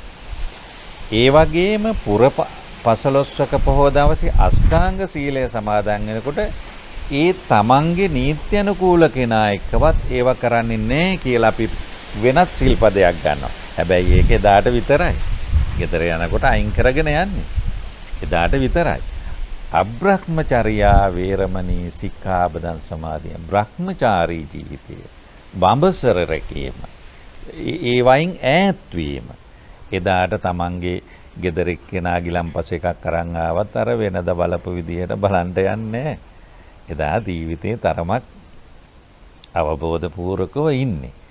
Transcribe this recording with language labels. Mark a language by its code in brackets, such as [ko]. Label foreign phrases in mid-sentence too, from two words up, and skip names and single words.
[si] ඒ වගේම පුර 15ක පොහොව දවසේ අෂ්ටාංග සීලය සමාදන් වෙනකොට ඒ තමන්ගේ නීත්‍ය අනුකූල කෙනා එක්කවත් ඒව කරන්නේ නැහැ කියලා අපි වෙනත් සිල්පදයක් ගන්නවා. හැබැයි ඒක එදාට විතරයි. ගෙදර යනකොට අයින් කරගෙන යන්නේ. එදාට විතරයි. [pi] අබ්‍රහ්මචර්යා වේරමණී සික්ඛාපදං සමාදිය. [si] බ්‍රහ්මචාරී ජීවිතය. බඹසර රැකීම. ඒ වයින් ඈත් වීම. එදාට තමන්ගේ ගෙදර එක්කෙනා ගිලම්පස එකක් අරන් ආවත් අර වෙනද බලපු විදියට බලන්න යන්නේ. එදා ජීවිතේ තරමක් අවබෝධ පූර්වකව ඉන්නේ.